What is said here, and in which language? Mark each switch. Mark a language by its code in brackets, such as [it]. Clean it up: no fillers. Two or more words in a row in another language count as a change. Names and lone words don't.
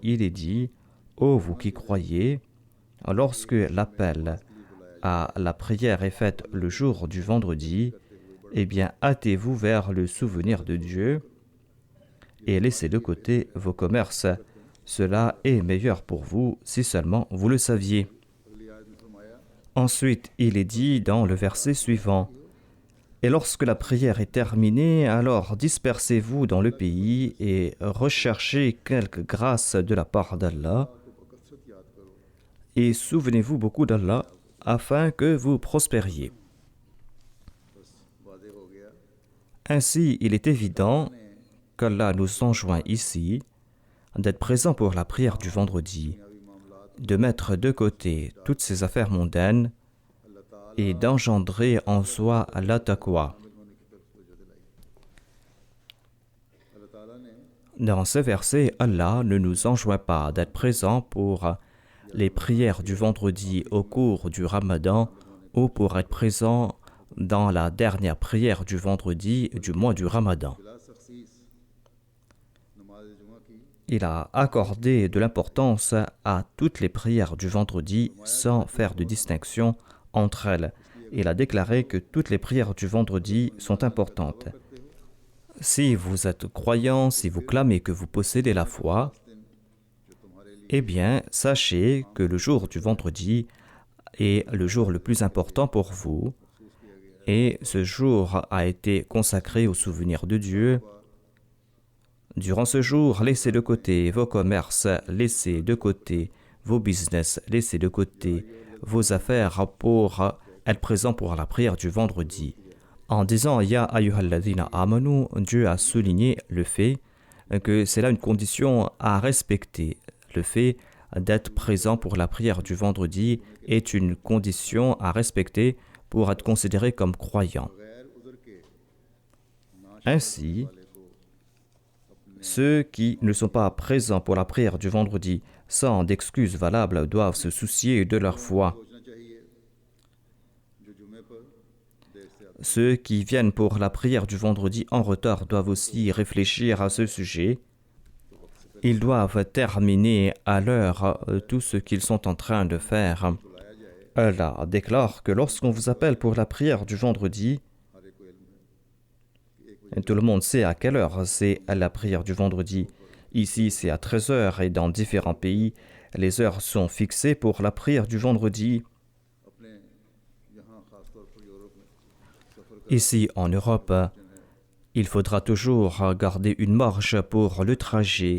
[fr] Il est dit « Ô vous qui croyez, lorsque l'appel à la prière est faite le jour du vendredi, eh bien hâtez-vous vers le souvenir de Dieu et laissez de côté vos commerces. Cela est meilleur pour vous si seulement vous le saviez. [ur] اگلی آیت میں فرمایا [fr] Ensuite, il est dit dans le verset suivant, « Et lorsque la prière est terminée, alors dispersez-vous dans le pays et recherchez quelque grâce de la part d'Allah [ur] کو بکثرت یاد کرو [fr] et souvenez-vous beaucoup d'Allah afin que vous prospériez. » [ur] بس وعدے ہو گیا [fr] Ainsi, il est évident qu'Allah nous enjoint ici d'être présent pour la prière du vendredi, [ur] دنیاوی معاملات [fr] de mettre de côté toutes ces affaires mondaines [ur] اللہ تعالیٰ [fr] et d'engendrer en soi la taqwa. [ur] شامل ہونے کی طرف توجہ دلائی اللہ تعالیٰ نے [fr] Dans ce verset, Allah ne nous enjoint pas d'être présent pour les prières du vendredi au cours du Ramadan ou pour être présent dans la dernière prière du vendredi du mois du Ramadan. [ur] بلا تخصیص نماز جمعہ کی [fr] Il a accordé de l'importance à toutes les prières du vendredi sans faire de distinction entre elles. Il a déclaré que toutes les prières du vendredi sont importantes. Si vous êtes croyant, si vous clamez que vous possédez la foi, [ur] جو تمہارے لیے [fr] eh bien, sachez que le jour du vendredi est le jour le plus important pour vous et ce jour a été consacré au souvenir de Dieu. Durant ce jour, laissez de côté vos commerces, laissez de côté vos business, laissez de côté vos affaires pour être présent pour la prière du vendredi. En disant « [ar] يا أيها الذين آمنوا », [fr] Dieu a souligné le fait que c'est là une condition à respecter. Le fait d'être présent pour la prière du vendredi est une condition à respecter pour être considéré comme croyant. [ur] غیر عذر کے نہ [fr] Ainsi, [ur] والے کو [fr] ceux qui ne sont pas présents pour la prière du vendredi sans d'excuses valables doivent se soucier de leur foi. [ur] سوچنا چاہیے جو جمعے پر دیر سے آتے [fr] Ceux qui viennent pour la prière du vendredi en retard doivent aussi réfléchir à ce sujet. Ils doivent terminer à l'heure tout ce qu'ils sont en train de faire. [ur] بلایا جائے [fr] Allah déclare que lorsqu'on vous appelle pour la prière du vendredi, [ur] ہر ایک کو علم ہے کہ 1 [fr] tout le monde sait à quelle heure c'est la prière du vendredi. Ici, c'est à 13 heures et dans différents pays, les heures sont fixées pour la prière du vendredi. [ur] اپنے یہاں خاص طور پر یورپ میں سفر [fr] Ici, en Europe, il faudra toujours garder une marge pour le trajet